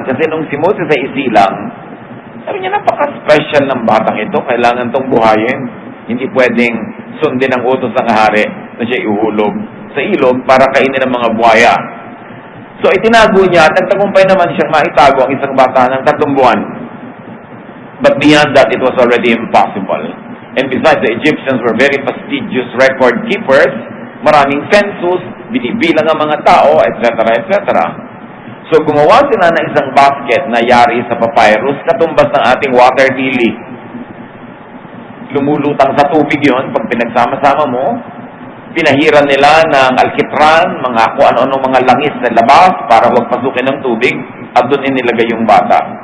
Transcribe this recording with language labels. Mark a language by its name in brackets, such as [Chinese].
[Filipino] Kasi nung si Moses ay isilang, sabi niya, napaka-special ng batang ito. Kailangan itong buhayin. Hindi pwedeng sundin ang utos ng hari na siya ihulog sa ilog para kainin ng mga buhaya. So itinago niya at nagtagumpay naman siyang maitago ang isang bata ng 3 buwan. [English] But beyond that, it was already impossible. And besides, the Egyptians were very fastidious record keepers. [Filipino] Maraming census, binibilang ang mga tao, etc., etc. So gumawa sila ng isang basket na yari sa papyrus, katumbas ng ating water lily. Lumulutang sa tubig yon pag pinagsama-sama mo. Pinahiran nila ng alkitran, mga kung ano-ano mga langis sa labas para huwag pasukin ng tubig, at doon inilagay yung bata.